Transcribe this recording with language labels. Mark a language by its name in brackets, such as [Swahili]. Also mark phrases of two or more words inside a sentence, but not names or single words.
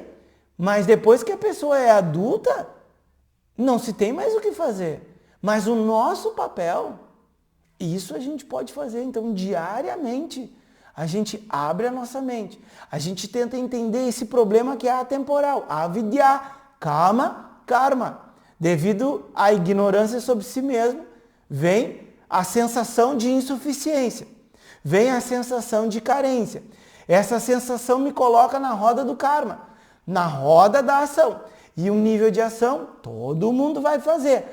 [Portuguese] Mas depois que a pessoa é adulta, não se tem mais o que fazer. Mas o nosso papel, isso a gente pode fazer, então, diariamente. A gente abre a nossa mente. A gente tenta entender esse problema que é atemporal. [Sanskrit] Avidya, kama, karma. [Portuguese] Devido à ignorância sobre si mesmo, vem a sensação de insuficiência. Vem a sensação de carência. Essa sensação me coloca na roda do karma, na roda da ação. E um nível de ação, todo mundo vai fazer.